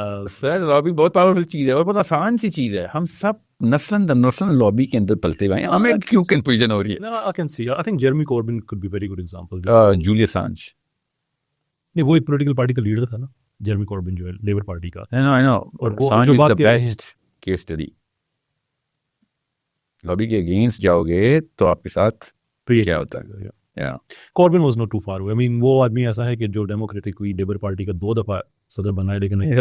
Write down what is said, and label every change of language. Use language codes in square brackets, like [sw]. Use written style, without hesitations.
[ur] سر lobby بہت powerful چیز ہے اور بہت آسان سی چیز ہے. ہم سب نسل در نسل لابی کے اندر پلتے ہوئے ہیں. ہمیں کیوں کنفیوژن ہو رہی ہے؟ [en] I can see. I think Jeremy Corbyn could be a very good example. [ur] Julius Assange نہیں وہ ایک پولیٹیکل پارٹی کا لیڈر تھا نا، جیرمی کوربن جو ہے لیبر پارٹی کا. [en] اور Assange is the best case study. [ur] Lobby کے اگینسٹ جاؤ گے تو آپ کے ساتھ کیا ہوتا ہے. [en] Corbyn was not too far away. I mean [ur] وہ آدمی ایسا ہے کہ جو ڈیموکریٹک ہوئی لیبر پارٹی کا 2 دفعہ صدر بنا ہے، لیکن